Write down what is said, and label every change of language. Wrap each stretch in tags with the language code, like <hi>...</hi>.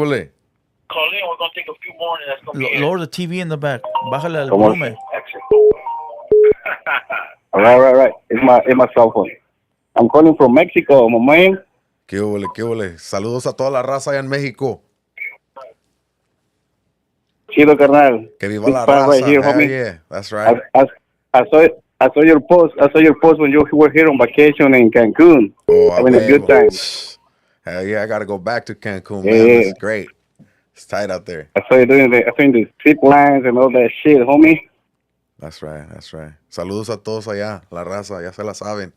<en>We're going to take a few more, and that's going to be lower the TV in the back.</en> <es>Bájale al volumen.</es> <en>Right. It's my cell phone. I'm calling from Mexico, my man.</en> <es>¿Qué hubo? Saludos a toda la raza allá en México. Chido, carnal. Que viva la raza.</es> <en>Right here, homie. Yeah, that's right. I saw your post. I saw your post when you were here on vacation in Cancun. Having a good time. Hell yeah, I got to go back to Cancun, man. Yeah. It's great. It's tight out there. I saw you doing the zip lines and all that shit, homie. That's right.</en> <es>Saludos a todos allá, la raza, ya se la saben.</es>